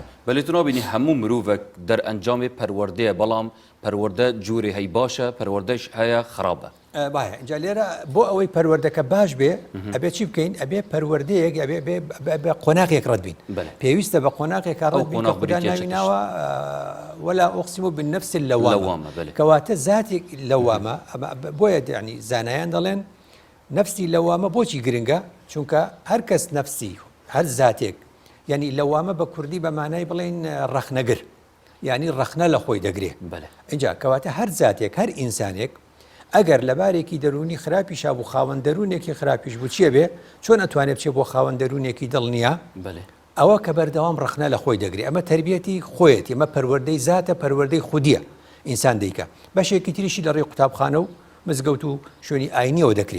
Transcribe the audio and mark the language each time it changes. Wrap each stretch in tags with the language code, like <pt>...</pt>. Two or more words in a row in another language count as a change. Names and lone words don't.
<ckb>بەڵێ تو نابینی هەموو مرۆڤێک دەرئەنجامی پەروەردەیە بەڵام پەروەردە جووری هەی باشە پەروەردەش هەیە خراپە باە اینجا لێرە بۆ ئەوەی پەروەردەکە باش بێ ئەبێ چی بکەین ئەبێ پەروەردەیەک بە قۆناغێک ڕەت بین پێویستە بە قۆناغێک ڕەت بین کە خوددا ناویناوە</ckb> <ar>ولا أقسم بالنفس اللوامة</ar> <ckb>کەواتە زاتێک لەوامە بۆیە یعنی زانایان دەڵێن نفسی لەوامە بۆچی گرنگە چونکە هەر کەس نفسی هەر زاتێک یعنی لەوامە بە کوردی بە مانای بڵێن ڕەخنەگر یعنی ڕەخنە لە خۆی دەگرێ اینجا کەواتە هەر زاتێک هەر ئینسانێک ئەگەر لەبارێکی دەرونی خراپیشا بوو خاوەن دەرونێکی خراپیش بوو چیە بێ چۆن ئەتوانێت بچێ بۆ خاوەن دەرونێکی دڵنیە ئەوە کە بەردەوام ڕەخنە لە خۆی دەگرێت ئەمە تربیەتی خۆیەتی ئەمە پەروەردەی زاتە پەروەردەی خودیە ئینسان دەیکە بەشێکی تریشی لە ڕێی قوتابخانە و مزگەوت و شوێنی ئاینیەوە دەکرێت</ckb>